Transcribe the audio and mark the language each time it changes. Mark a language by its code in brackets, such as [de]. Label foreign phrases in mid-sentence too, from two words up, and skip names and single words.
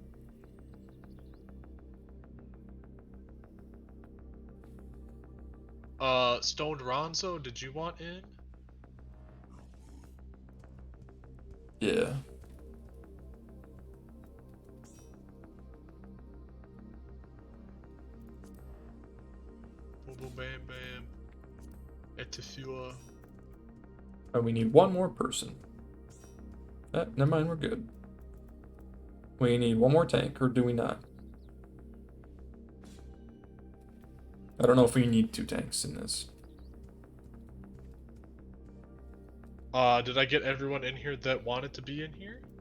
[en] Stoned Ronzo, did you want in? Yeah. Boom boom bam bam. Etifua. Oh, we need one more person. Never mind, we're good. We need one more tank, or do we not? I don't know if we need 2 tanks in this. Did I get everyone in here that wanted to be in here?